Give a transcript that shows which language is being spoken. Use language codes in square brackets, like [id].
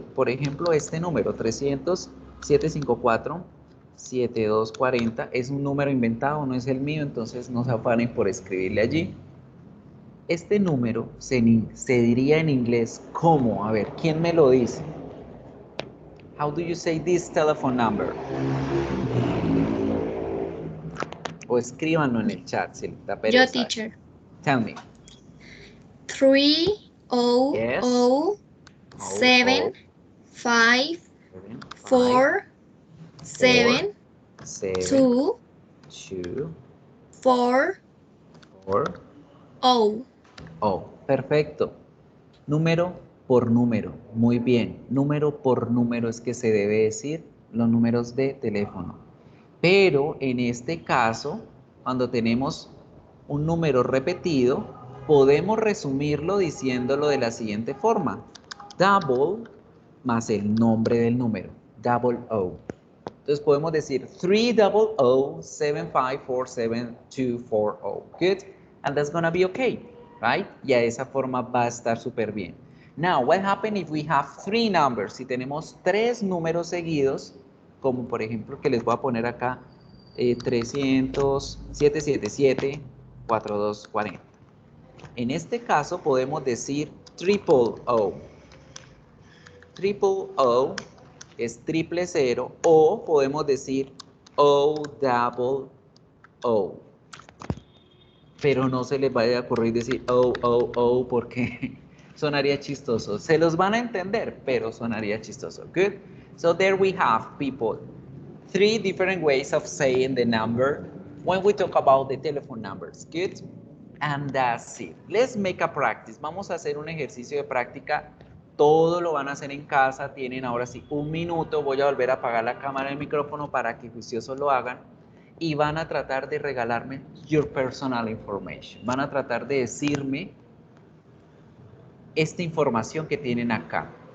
[es] Por ejemplo, este número 300, 754, 7240 es un número inventado, no es el mío, entonces no se afanen por escribirle allí. Este número se diría en inglés ¿cómo? A ver, ¿quién me lo dice? [en] How do you say this telephone number? [es] O escríbanlo en el chat si les da Yo, pereza. [en] teacher. Tell me. 300 Yes. 7 5 4 4 7 2 4 4 0. [es] Oh, perfecto. Número por número. Muy bien. Número por número es que se debe decir los números de teléfono. Pero en este caso, cuando tenemos un número repetido, podemos resumirlo diciéndolo de la siguiente forma. Double más el nombre del número. [en] Double O. [es] Entonces podemos decir 300-7547240. [en] Good. And that's going to be okay. Right? [es] Y a esa forma va a estar súper bien. [en] Now, what happens if we have three numbers? [es] Si tenemos tres números seguidos, como por ejemplo que les voy a poner acá, 300-777-4240. En este caso podemos decir triple O. Triple O es triple cero, o podemos decir O double O. Pero no se les vaya a ocurrir decir O porque sonaría chistoso. Se los van a entender, pero sonaría chistoso. [en] Good? So there we have, people, three different ways of saying the number when we talk about the telephone numbers. Good? And that's it. Let's make a practice. [es] Vamos a hacer un ejercicio de práctica. Todo lo van a hacer en casa. Tienen ahora sí un minuto. Voy a volver a apagar la cámara y el micrófono para que juiciosos lo hagan. Y van a tratar de regalarme [en] your personal information. [es] Van a tratar de decirme esta información que tienen acá.